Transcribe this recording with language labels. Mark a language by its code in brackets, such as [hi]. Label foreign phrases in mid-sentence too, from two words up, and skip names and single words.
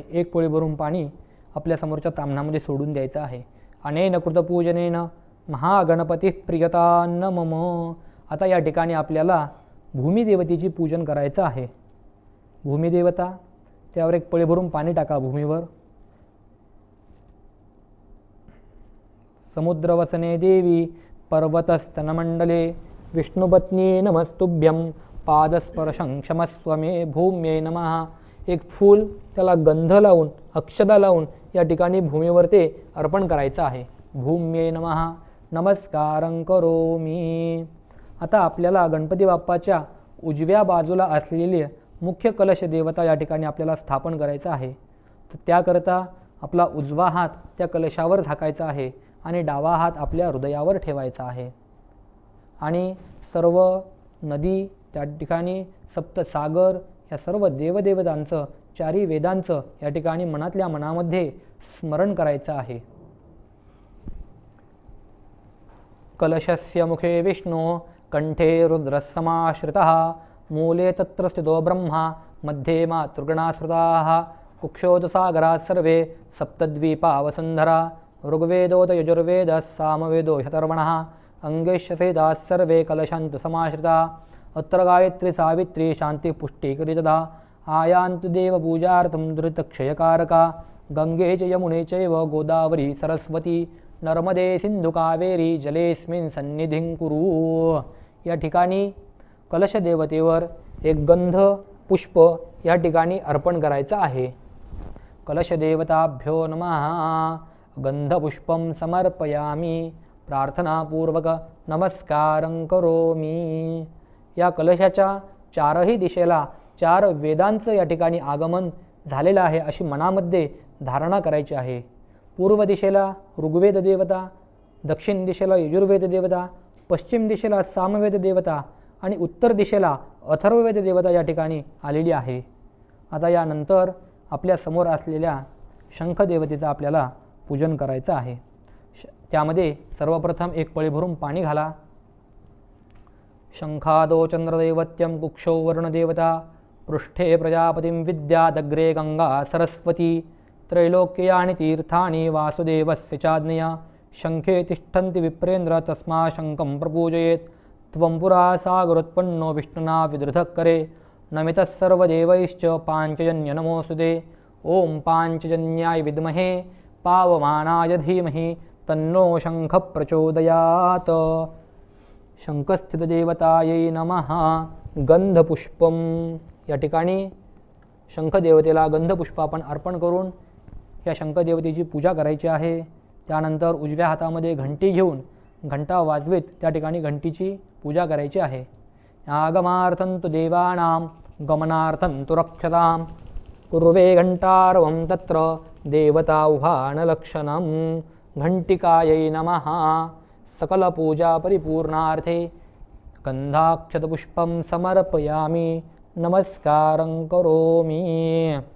[mr] 1 पोळी भरून पाणी आपल्या समोरच्या ताम्हणामध्ये सोडून द्यायचं आहे. [sa] अनेन कृतपूजनेन महागणपती प्रियतान्न मम. [mr] आता या ठिकाणी आपल्याला भूमिदेवतेची पूजन करायचं आहे. भूमिदेवता त्यावर 1 पळी भरून पाणी टाका भूमीवर. [sa] समुद्रवसने देवी पर्वतस्तनमंडले विष्णुपत्नी नमस्तुभ्यं. पादस्पर्शं क्षमस्व मे भूम्यै नमः. [mr] 1 फूल त्याला गंध लावून अक्षता लावून या ठिकाणी भूमीवर ते अर्पण करायचं आहे. [sa] भूम्यै नमः. नमस्कारं करोमी. [mr] आता आपल्याला गणपती बाप्पाच्या उजव्या बाजूला असलेली मुख्य कलश देवता या ठिकाणी आपल्याला स्थापन करायचं आहे. तर त्याकरता आपला उजवा हात त्या कलशावर झाकायचा आहे आणि डावा हात आपल्या हृदयावर ठेवायचा आहे. आणि सर्व नदी, त्या ठिकाणी सप्तसागर, या सर्व देवदेवतांचं, चारी वेदांचं या ठिकाणी मनातल्या मनामध्ये स्मरण करायचं आहे. [sa] कलशस्य मुखे विष्णू कंठे रुद्रसमाश्रितः मूले तत्र स्थितो ब्रह्मा मध्ये मातृगणाश्रिताः कुक्षोदसागरात् सर्वे सप्तद्वीपा वसुन्धरा ऋग्वेदोत यजुर्वेदः सामवेदो ह्यथर्वणः अंगेश्यसेदाः सर्वे कलशान्तु समाश्रिता अत्र गायत्री सावित्री शान्तिः पुष्टिकरी तथा आयान्तु देवपूजार्थं दुरितक्षयकारका गंगे च यमुने चैव गोदावरी सरस्वती नर्मदे सिंधु कावेरी जलेस्मिन् सन्निधिं कुरु. [mr] या ठिकाणी कलश देवतेवर एक गंध पुष्प या ठिकाणी अर्पण करायचं आहे. [sa] कलश देवताभ्यो नमः. गंधपुष्पं समर्पयामि प्रार्थनापूर्वक नमस्कारं करोमि. [mr] या कलशाच्या चारही दिशेला चार वेदांचं या ठिकाणी आगमन झालेलं आहे अशी मनामध्ये धारणा करायची आहे. पूर्व दिशेला ऋग्वेद देवता, दक्षिण दिशेला यजुर्वेद देवता, पश्चिम दिशेला सामवेद देवता आणि उत्तर दिशेला अथर्ववेद देवता या ठिकाणी आलेली आहे. आता यानंतर आपल्या समोर असलेल्या शंख देवतेचं आपल्याला पूजन करायचं आहे. त्यामध्ये सर्वप्रथम एक पळी भरून पाणी घाला. [sa] शंखादो चंद्रदैवत्यं कुक्षौ वरुणदेवता पृष्ठे प्रजापतिं विद्यादग्रे गंगा सरस्वती त्रैलोक्यानि तीर्थानि वासुदेवस्य चाज्ञया शंखे तिष्ठन्ति विप्रेन्द्र तस्मा शंखं प्रपूजयेत् त्वं पुरा सागरोत्पन्नो विष्णुना विदृधः करे नमितः सर्वदेवैश्च पाञ्चजन्य नमोऽस्तुते. ओम पाञ्चजन्याय विद्महे पावमानाय धीमहि तन्नो शंख प्रचोदयात्. शंखस्थितदेवतायै नमः. गंधपुष्पम. [mr] या ठिकाणी शंखदेवतेला गंधपुष्प आपण अर्पण करून या शंखदेवतेची पूजा करायची आहे. त्यानंतर उजव्या हातामध्ये घंटी घेऊन घंटा वाजवीत त्या ठिकाणी घंटीची पूजा करायची आहे. [sa] आगमार्थं तु देवानां गमनार्थं तु रक्षतां कुर्वे घंटारवं तत्र देवताह्वानलक्षणं. घंटिकायै नमः. सकलपूजा परिपूर्णार्थे गंधाक्षतपुष्पं समर्पयामि नमस्कारं करोमि.